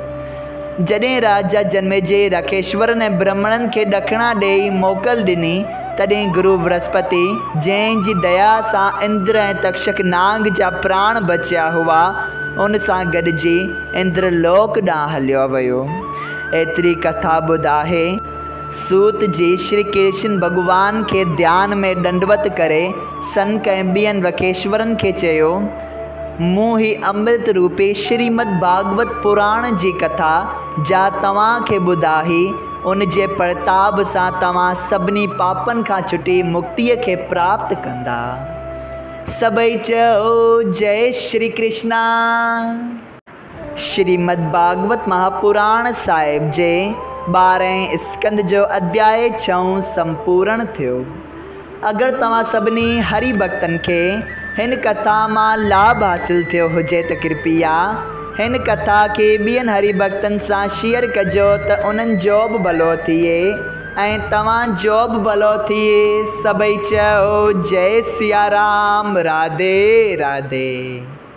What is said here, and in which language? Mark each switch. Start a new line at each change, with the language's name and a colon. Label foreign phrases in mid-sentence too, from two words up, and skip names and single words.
Sindhi: जॾहिं राजा जनमेजय रखेश्वरनि ऐं ब्राह्मणनि खे ॾखिणा ॾेई मोकल ॾिनी तॾहिं गुरु बृहस्पति जंहिंजी दया सां इंद्र ऐं तक्षक नाग जा प्राण बचिया हुआ उन सां गॾिजी इंद्रलोक ॾांहुं हलियो वियो। एतिरी कथा ॿुधाए सूत जी श्री कृष्ण भॻवान खे ध्यान में दंडवत करे सनक ऐं ॿियनि वखेश्वरनि खे चयो, मूं ही अमृत रूपी श्रीमद् भागवत पुराण जी कथा जा तव्हांखे ॿुधाई उन जे प्रताप सां तव्हां सभिनी पापनि खां छुटी मुक्तिअ खे प्राप्त कंदा। सभई चओ जय श्री कृष्णा। श्रीमद् भागवत महापुराण साहिब जे 12हें स्कंद जो अध्याय 6 संपूर्ण थियो। अगर तव्हां सभिनी हरि भक्तन खे हिन कथा मां लाभ हासिल थियो हुजे त कृपया हिन कथा के ॿियनि हरि भक्तनि सां शेयर कजो त उन्हनि जो बि भलो थिए ऐं तव्हां जो बि भलो थिए। सभई चओ जय सिया राम। राधे राधे।